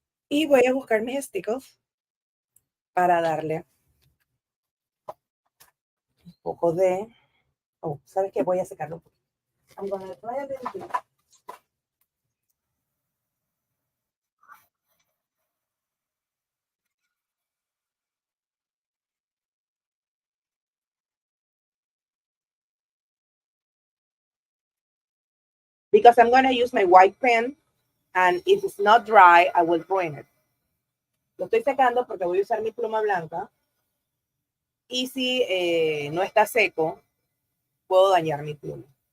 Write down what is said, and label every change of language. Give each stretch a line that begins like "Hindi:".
Spanish: Y voy a buscar mis stickers para darle un poco de... Oh, ¿sabes qué? Voy a secarlo un poquito.
English: I'm gonna try a little bit. Because I'm gonna use my white pen and if it's not dry, I will ruin it.
Spanish: Lo estoy secando porque voy a usar mi pluma blanca y si no está seco, puedo dañar mi pluma.